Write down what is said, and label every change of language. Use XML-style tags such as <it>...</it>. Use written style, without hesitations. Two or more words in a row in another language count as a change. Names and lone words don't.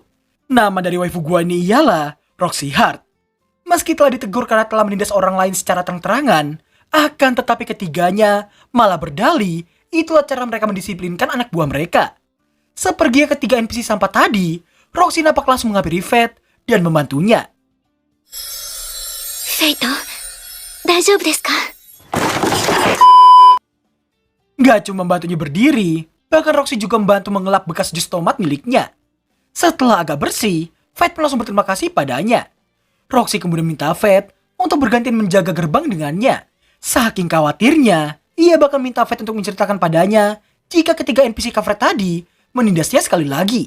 <id>Nama dari waifu gua ini ialah Roxy Heart. Meski telah ditegur karena telah menindas orang lain secara terang-terangan, akan tetapi ketiganya malah berdalih itulah cara mereka mendisiplinkan anak buah mereka. Seperginya ketiga NPC sampah tadi, Roxy nampak langsung menghampiri Fate dan membantunya.</id> <ja>フェイト、大丈夫ですか？</ja> <id>Gak cuma membantunya berdiri, bahkan Roxy juga membantu mengelap bekas jus tomat miliknya. Setelah agak bersih, Fate pun langsung berterima kasih padanya. Roxy kemudian minta Fate untuk bergantian menjaga gerbang dengannya. Saking khawatirnya, ia bahkan minta Fate untuk menceritakan padanya jika ketiga NPC cover tadi menindasnya sekali lagi.</id>